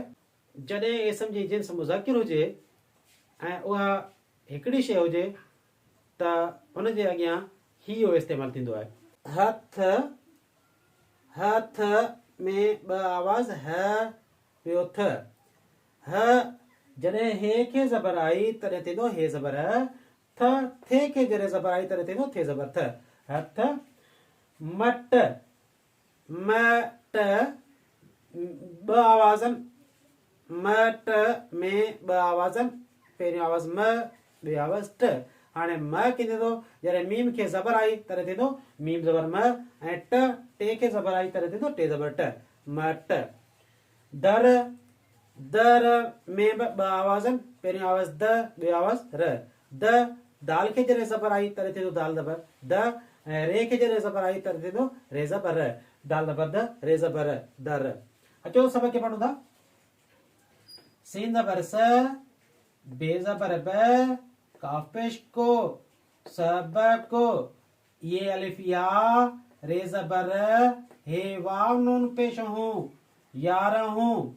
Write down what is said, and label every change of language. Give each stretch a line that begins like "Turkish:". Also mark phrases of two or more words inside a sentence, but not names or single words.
Sindhi: जॾहिं इस्म जी जिन्स मुज़किर हुजे ऐं उहा हिकिड़ी शइ हुजे त उनजे अॻियां ही इस्तेमालु थींदो आहे। हथ, हथ में ॿ आवाज़ ह ॿियो थ। ह जॾहिं हे खे ज़बर आई तॾहिं थींदो हे ज़बर ह। थ थे खे जॾहिं ज़बर आई तॾहिं थींदो थे ज़बर थ। हथ। मट, मट ॿ आवाज़नि, मट में ॿ आवाज़नि, पहिरियों आवाज़ म, ॿियो आवाज़ ट। हाणे म कीअं थींदो? जॾहिं मीम खे ज़बर आई तॾहिं थींदो मीम ज़बर म ऐं टे खे ज़बर आई तॾहिं थींदो टे ज़बर ट। मट। दर, दर में बि ॿ आवाज़नि, पहिरियों आवाज़ द, ॿियो आवाज़ र। द दाल खे जॾहिं ज़बर आई तॾहिं थींदो दाल ज़बर द ऐं रे खे जॾहिं ज़बर आई तॾहिं थींदो रे ज़बर र। दाल ज़बर द, रे ज़बर दर। अचो सबक खे पढ़ूं था। सीन ज़बर स, बे ज़बर ब, काफ पेश को, सबक को, ये अलिफ या, रे ज़बर हे वाव नून पेश हूं, यारहूं।